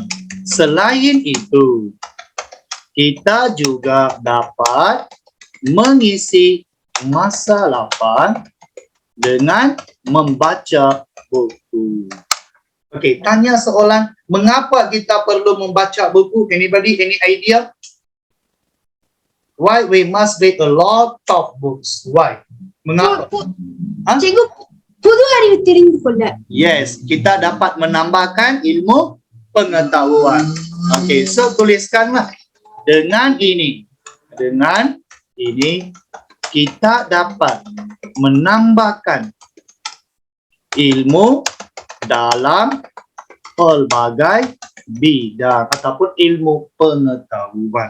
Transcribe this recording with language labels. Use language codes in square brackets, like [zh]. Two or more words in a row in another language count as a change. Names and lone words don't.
[ms] Selain itu, kita juga dapat mengisi masa lapang dengan membaca buku. Okey, tanya soalan, mengapa kita perlu membaca buku? [en] Anybody, any idea? Why we must read a lot of books? Why? [ms] Mengapa? Cikgu, [ta] புது அறிவு தெரிந்து கொள்ள. [ms] Yes, kita dapat menambahkan ilmu pengetahuan. [en] Okey, so [ms] tuliskanlah. Dengan ini kita dapat menambahkan ilmu dalam pelbagai bidang ataupun ilmu pengetahuan.